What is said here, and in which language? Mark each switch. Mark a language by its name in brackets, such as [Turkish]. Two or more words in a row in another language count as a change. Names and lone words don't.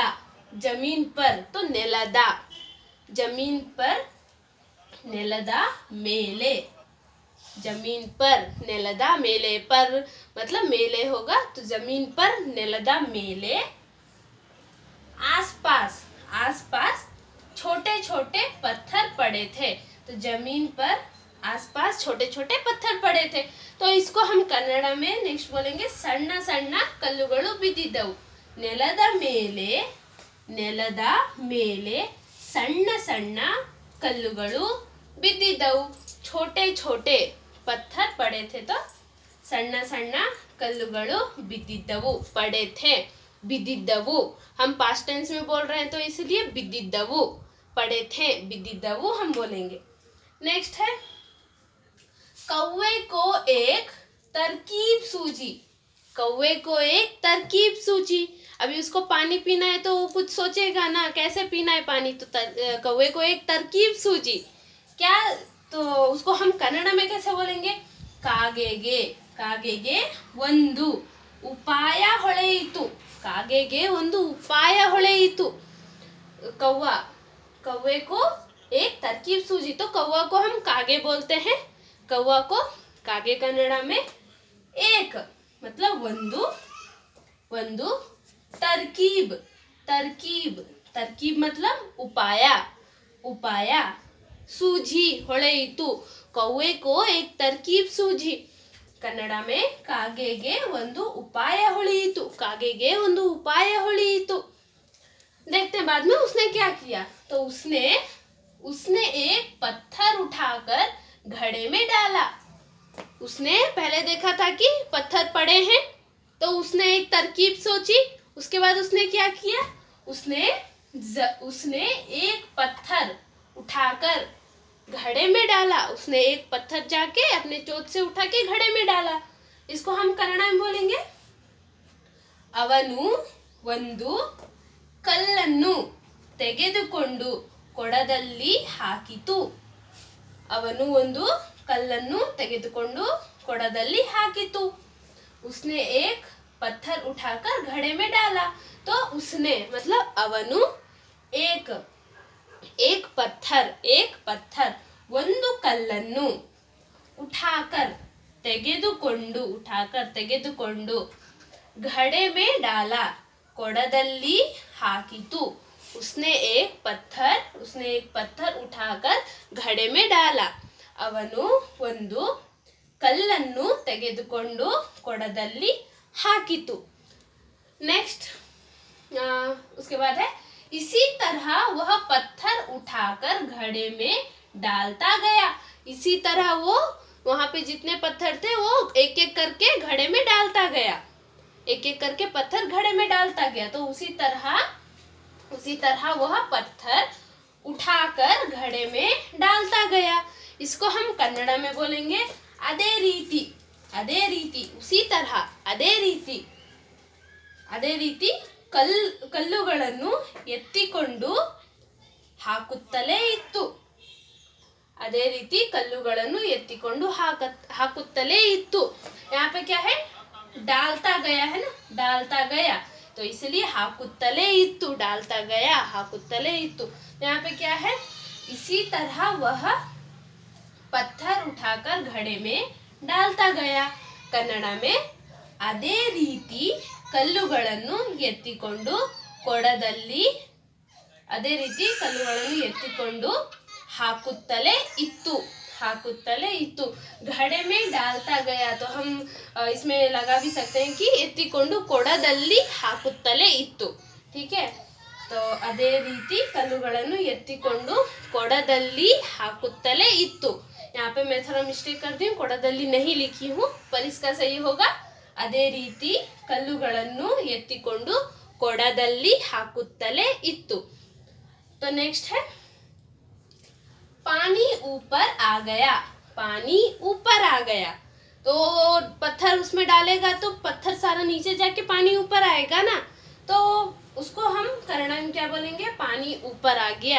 [Hindi] जमीन पर तो नेलदा, जमीन पर [Kannada] ನೆಲದ ಮೇಲೆ, [Hindi] जमीन पर [Kannada] ನೆಲದ ಮೇಲೆ, [Hindi] पर मतलब मेले होगा तो जमीन पर [Kannada] ನೆಲದ ಮೇಲೆ। [Hindi] आसपास, आसपास छोटे छोटे पत्थर पड़े थे, तो जमीन पर आसपास छोटे छोटे पत्थर पड़े थे। तो इसको हम कन्नड़ में नेक्स्ट बोलेंगे [Kannada] ಸಣ್ಣ ಸಣ್ಣ ಕಲ್ಲುಗಳು ಬಿದ್ದಿದ್ದವು। ನೆಲದ ಮೇಲೆ, ನೆಲದ ಮೇಲೆ ಸಣ್ಣ ಸಣ್ಣ ಕಲ್ಲುಗಳು ಬಿದ್ದಿದ್ದವು। [Hindi] छोटे छोटे पत्थर पड़े थे, तो [Kannada] ಸಣ್ಣ ಸಣ್ಣ ಕಲ್ಲುಗಳು ಬಿದ್ದಿದ್ದವು, [Hindi] पड़े थे, ಬಿದ್ದಿದ್ದವು। हम [English] past tense [Hindi] में बोल रहे हैं तो इसलिए बिद्दिದ್ದವು, पड़े थे, बिद्दिದ್ದವು हम बोलेंगे। नेक्स्ट है कौवे को एक तरकीब सूझी, कौवे को एक तरकीब सूझी। अभी उसको पानी पीना है तो वो कुछ सोचेगा ना कैसे पीना है पानी, तो कौवे को एक तरकीब सूझी। क्या, तो उसको हम कन्नड़ में कैसे बोलेंगे [Kannada] ಕಾಗೆಗೆ, ಕಾಗೆಗೆ ಒಂದು ಉಪಾಯ ಹೊಳೆಯಿತು, ಕಾಗೆಗೆ ಒಂದು ಉಪಾಯ ಹೊಳೆಯಿತು। [Hindi] कौवा, कौवे को एक तरकीब सूझी, तो कौवा को हम कागे बोलते हैं। कौवा को कागे कन्नड़ में एक मतलब [Kannada] ಒಂದು, ಒಂದು [Hindi] तरकीब, तरकीब, तरकीब मतलब उपाय, उपाय। सूझी ಹೊಳೆಯಿತು, कौवे को एक तरकीब सूझी। कन्नड़ में [Kannada] ಕಾಗೆಗೆ ಒಂದು ಉಪಾಯ ಹೊಳೆಯಿತು, ಕಾಗೆಗೆ ಒಂದು ಉಪಾಯ ಹೊಳೆಯಿತು। [Hindi] देखते हैं बाद में उसने क्या किया। तो उसने एक पत्थर उठाकर घड़े में डाला। उसने पहले देखा था कि पत्थर पड़े हैं, तो उसने एक तरकीब सोची। उसके बाद उसने क्या किया, उसने एक पत्थर उठाकर घड़े में डाला। उसने एक पत्थर जाके अपने चोट से उठा के घड़े में डाला। इसको हम कन्नड़ में बोलेंगे [Kannada] ಅವನು ಒಂದು ಕಲ್ಲನ್ನು ತೆಗೆದುಕೊಂಡು ಕೊಡದಲ್ಲಿ ಹಾಕಿತು, ಅವನು ಒಂದು ಕಲ್ಲನ್ನು ತೆಗೆದುಕೊಂಡು ಕೊಡದಲ್ಲಿ ಹಾಕಿತು। [Hindi] उसने एक पत्थर उठाकर घड़े में डाला, तो उसने मतलब ಅವನು एक पत्थर [Kannada] ಒಂದು ಕಲ್ಲನ್ನು [Hindi] उठाकर ತೆಗೆದುಕೊಂಡು घड़े में डाला [Kannada] ಕೊಡದಲ್ಲಿ ಹಾಕಿತು [Hindi] उसने एक पत्थर उठाकर घड़े में डाला [Kannada] ಅವನು ಒಂದು ಕಲ್ಲನ್ನು ತೆಗೆದುಕೊಂಡು ಕೊಡದಲ್ಲಿ ಹಾಕಿತು [Hindi] नेक्स्ट उसके बाद है इसी तरह वह पत्थर उठाकर घड़े में डालता गया। इसी तरह वो वहां पे जितने पत्थर थे वो एक एक करके घड़े में डालता गया, एक एक करके पत्थर घड़े में डालता गया। तो उसी तरह वह पत्थर उठाकर घड़े में डालता गया। इसको हम कन्नड़ में बोलेंगे [Kannada] ಅದೇ ರೀತಿ, [Hindi] उसी तरह [Kannada] अदे ರೀತಿ ಕಲ್ಲುಗಳನ್ನು ಎತ್ತಿಕೊಂಡು ಹಾಕುತ್ತಲೇ ಇತ್ತು। ಅದೇ ರೀತಿ ಕಲ್ಲುಗಳನ್ನು ಎತ್ತಿಕೊಂಡು ಹಾಕುತ್ತಲೇ ಇತ್ತು। [Hindi] यहाँ पे क्या है, डालता गया है ना, डालता गया, तो इसलिए [Kannada] ಹಾಕುತ್ತಲೇ ಇತ್ತು, [Hindi] डालता गया [Kannada] ಹಾಕುತ್ತಲೇ ಇತ್ತು। [Hindi] यहाँ पे क्या है, इसी तरह वह पत्थर उठाकर घड़े में डालता गया। कन्नड़ में [Kannada] ಅದೇ ರೀತಿ ಕಲ್ಲುಗಳನ್ನು ಎತ್ತಿಕೊಂಡು ಕೊಡದಲ್ಲಿ ಹಾಕುತ್ತಲೇ ಇತ್ತು। [Hindi] घड़े में डालता गया तो हम इसमें लगा भी सकते हैं कि [Kannada] ಎತ್ತಿಕೊಂಡು ಕೊಡದಲ್ಲಿ ಹಾಕುತ್ತಲೇ ಇತ್ತು। [Hindi] ठीक है, [Kannada] तो ಅದೇ ರೀತಿ ಕಲ್ಲುಗಳನ್ನು ಎತ್ತಿಕೊಂಡು ಕೊಡದಲ್ಲಿ ಹಾಕುತ್ತಲೇ ಇತ್ತು। [Hindi] यहाँ पे मैं थोड़ा मिस्टेक कर दी हूँ, ಕೊಡದಲ್ಲಿ नहीं लिखी हूँ, पर इसका सही होगा [Kannada] ಅದೇ ರೀತಿ ಕಲ್ಲುಗಳನ್ನು ಎತ್ತಿಕೊಂಡು ಕೊಡದಲ್ಲಿ ಹಾಕುತ್ತಲೇ ಇತ್ತು। [Hindi] तो नेक्स्ट है पानी ऊपर आ गया। तो पत्थर उसमें डालेगा तो पत्थर सारा नीचे जाके पानी ऊपर आएगा ना, तो उसको हम कन्नड़ में क्या बोलेंगे, पानी ऊपर आ गया।